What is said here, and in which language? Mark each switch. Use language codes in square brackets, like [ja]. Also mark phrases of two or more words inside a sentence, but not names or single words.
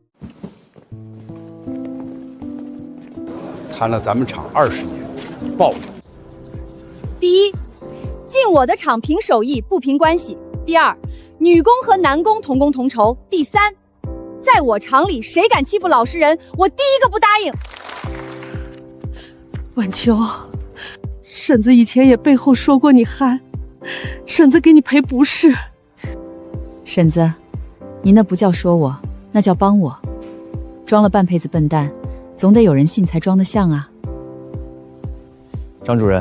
[zh] 談了咱們廠20年，暴利。第一，進我的廠憑手藝不憑關係。第二，女工和男工同工同酬。第三，在我廠裡誰敢欺負老實人，我第一個不答應。晚秋，婶子以前也背後說過你憨，婶子給你賠不是。婶子，你那不叫說我，那叫幫我。裝了半輩子笨蛋，總得有人信才裝得像啊。